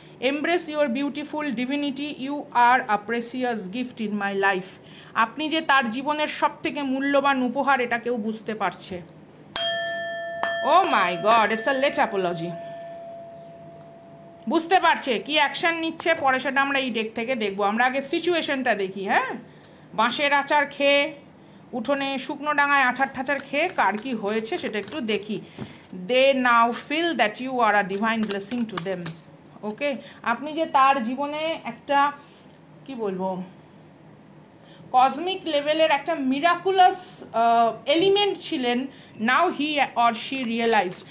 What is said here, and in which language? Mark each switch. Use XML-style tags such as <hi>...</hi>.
<en>Embrace your beautiful divinity. You are a precious gift in my life.</en> <bn>আপনি যে তার জীবনের সবথেকে মূল্যবান উপহার, এটা কেউ বুঝতে পারছে।</bn> <en>Oh my God, it's a late apology.</en> <bn>বুঝতে পারছে কি অ্যাকশন নিচ্ছে, পরে সেটা আমরা এই ডেক থেকে দেখবো। আমরা আগে সিচুয়েশনটা দেখি। হ্যাঁ, বাঁশের আচার খেয়ে, উঠোনে শুকনো ডাঙায় আচার ঠাচার খেয়ে কার কি হয়েছে সেটা একটু দেখি।</bn> <en>They now feel that you are a divine blessing to them.</en> <bn>ওকে, আপনি যে তার জীবনে একটা কি বলবো কসমিক লেভেলের একটা মিরাকুলাস এলিমেন্ট ছিলেন,</bn> <en>Now he or she realize.</en>